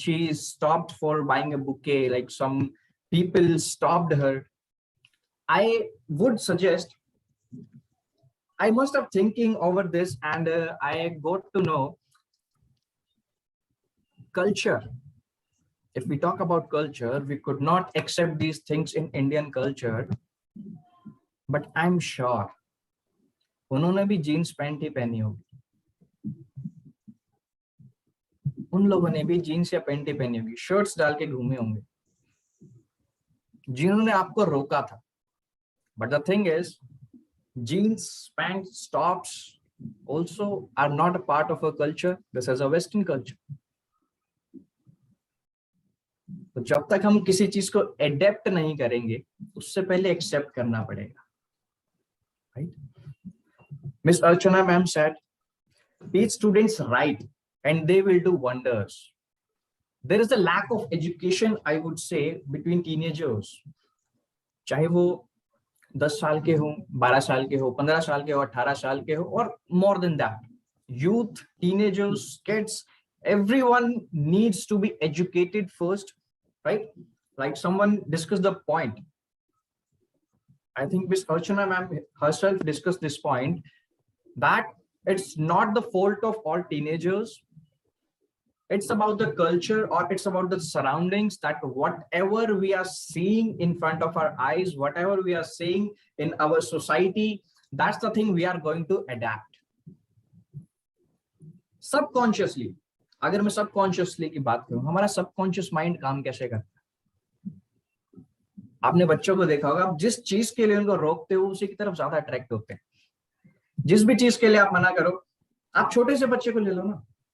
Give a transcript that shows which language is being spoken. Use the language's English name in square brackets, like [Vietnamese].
[English] She stopped for buying a bouquet, like some people stopped her. I would suggest, I must have thinking over this, and I got to know culture. If we talk about culture, we could not accept these things in Indian culture, but I'm sure [Hindi] उन्होंने भी jeans pant ही पहनी होगी, उन लोगों ने भी jeans या pant ही पहनी होगी, शर्ट्स डाल के घूमे होंगे जिन्होंने आपको रोका था. [English] But the thing is, jeans, pants, tops also are not a part of our culture. This is a Western culture. [Hindi] तो जब तक हम किसी चीज को एडेप्ट नहीं करेंगे, उससे पहले एक्सेप्ट करना पड़ेगा, right? [English] Miss Archana ma'am said, teach students right and they will do wonders. There is a lack of education, I would say, between teenagers. [Hindi] चाहे वो 10 साल के हो, 12 साल के हो, 15 साल के हो, 18 साल के हो, [English] or more than that. Youth, teenagers, kids, everyone needs to be educated first, right? Like someone discussed the point. I think Miss Archana ma'am herself discussed this point, that it's not the fault of all teenagers. It's about the culture, or it's about the surroundings, that whatever we are seeing in front of our eyes, whatever we are seeing in our society, that's the thing we are going to adapt. [Hindi] Subconsciously, अगर मैं subconsciously की बात करूं, हमारा subconscious mind काम कैसे करता है? आपने बच्चों को देखा होगा, आप जिस चीज के लिए उनको रोकते हो उसी की तरफ ज्यादा अट्रैक्ट होते हैं. जिस भी चीज के लिए आप मना करो, आप छोटे से बच्चे को ले लो ना,